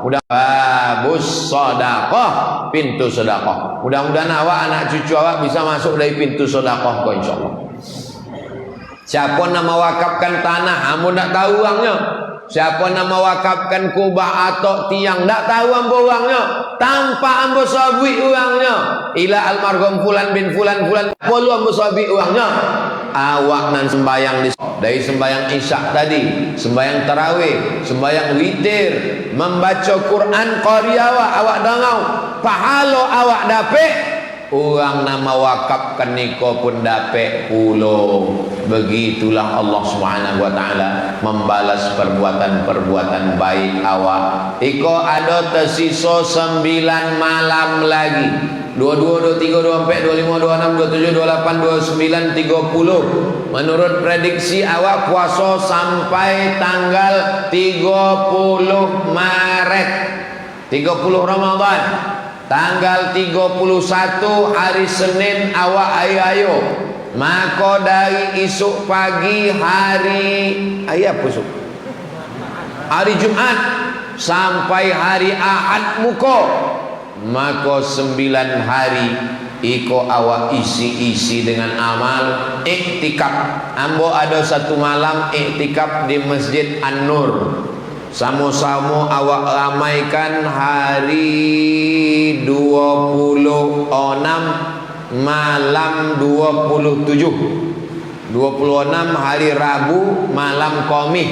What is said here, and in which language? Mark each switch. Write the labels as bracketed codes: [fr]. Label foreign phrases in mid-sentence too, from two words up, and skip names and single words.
[id] Babus sedekah, pintu sedekah. [min] Mudah-mudahan awak, anak cucu awak bisa masuk dari pintu sedekah kok, insyaallah. Siapa nama wakafkan tanah, ambo tak tahu uangnya. Siapa nama wakafkan kubah atau tiang, tak tahu ambo uangnya. Tanpa ambo sabui uangnya. [ar] إلى المرحوم فلان بن فلان, [min] perlu ambo sabui uangnya. Awak nan sembayang dari sembayang isya tadi, sembayang tarawih, sembayang witir, membaca Quran qari awak dangau, pahala awak dapet. Uang nama wakafkan niko pun dapet pulo. [id] Begitulah Allah [ar] سبحانه وتعالى [id] membalas perbuatan-perbuatan baik awak. [min] Iko ada tersisa 9 malam lagi. [id] 22, 23, 24, 25, 26, 27, 28, 29, 30. Menurut prediksi awak puasa sampai tanggal 30 Maret, 30 Ramadan. [min] Tanggal 31 hari Senin awak ayo. Maka dari esok pagi hari hari Jumat sampai hari Ahad muka, maka 9 hari iko awak isi dengan amal iktikaf. Ambo ada satu malam iktikaf di Masjid An-Nur. Sama-sama awak ramaikan hari 26 malam 27, 26 hari Rabu malam Khamis.